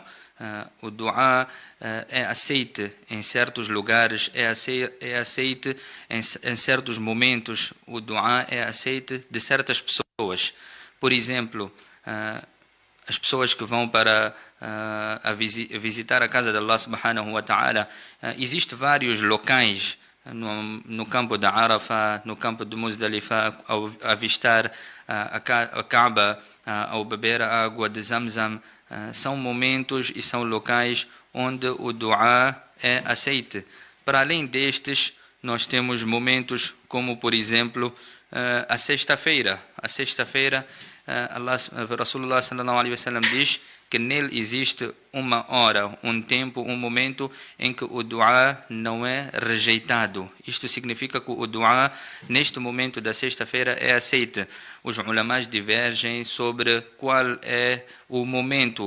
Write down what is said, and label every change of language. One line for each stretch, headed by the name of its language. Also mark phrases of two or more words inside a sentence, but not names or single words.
Portuguese: O dua é aceite em certos lugares, é aceite em certos momentos. O dua é aceite de certas pessoas. Por exemplo, as pessoas que vão para visitar a casa de
Arabic: الله سبحانه وتعالى,
Portuguese: existem vários locais no campo da Arafah, no campo de Muzdalifa, ao avistar a Kaaba, ao beber a água de Zamzam. São momentos e são locais onde o dua é aceite. Para além destes, nós temos momentos como, por exemplo, a sexta-feira. A sexta-feira,
Arabic: رسول الله صلى الله عليه وسلم
Portuguese: diz que nele existe uma hora, um tempo, um momento em que o dua não é rejeitado. Isto significa que o dua, neste momento da sexta-feira, é aceito. Os ulamás divergem sobre qual é o momento.